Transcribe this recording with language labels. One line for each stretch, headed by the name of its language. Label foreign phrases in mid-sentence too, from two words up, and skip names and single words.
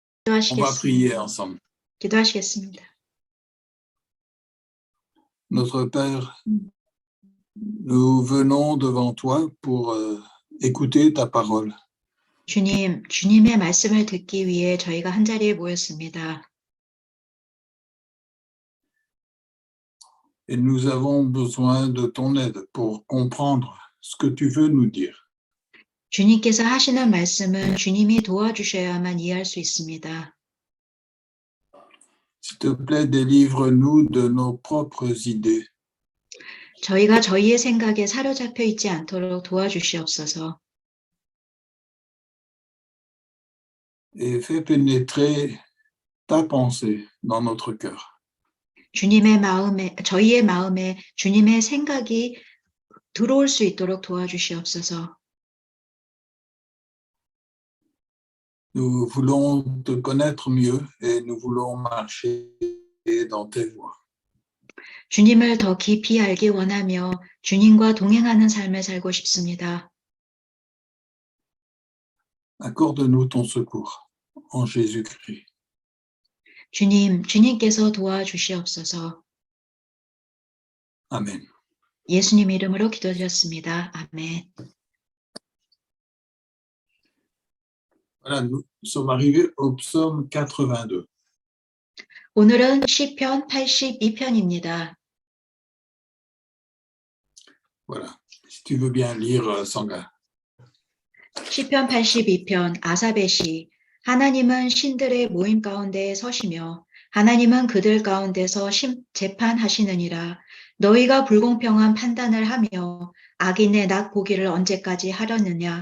French: On va prier
Korean: 기도하시겠습니다.
French: ensemble.
Korean: 기도하시겠습니다.
French: Notre Père, nous venons devant toi pour écouter ta parole.
Korean: 주님, 주님의 말씀을 듣기 위해 저희가 한자리에 모였습니다.
French: Et nous avons besoin de ton aide pour comprendre ce que tu veux nous dire.
Korean: 주님께서 하시는 말씀은 주님이 도와주셔야만 이해할 수 있습니다.
French: S'il te plaît, délivre-nous de nos propres idées.
Korean: 저희가 저희의 생각에 사로잡혀 있지 않도록 도와주시옵소서.
French: Et fais pénétrer ta pensée dans notre cœur.
Korean: 주님의 마음에, 저희의 마음에 주님의 생각이 들어올 수 있도록 도와주시옵소서.
French: Nous voulons te connaître mieux et nous voulons marcher dans tes voies.
Korean: 주님을 더 깊이 알기 원하며 주님과 동행하는 삶을 살고 싶습니다.
French: Accorde-nous ton secours en Jésus-Christ.
Korean: 주님, 주님께서 도와주시옵소서.
French: Amen.
Korean: 예수님 이름으로 기도드렸습니다. 아멘.
French: Voilà, nous sommes arrivés au psaume 82.
Korean: 오늘은 시편 82편입니다.
French: Voilà, si tu veux bien lire, Sangha.
Korean: 시편 82편 아삽의 시. 하나님은 신들의 모임 가운데에 서시며 하나님은 그들 가운데서 재판하시느니라. 너희가 불공평한 판단을 하며 악인의 낙 보기를 언제까지 하려느냐.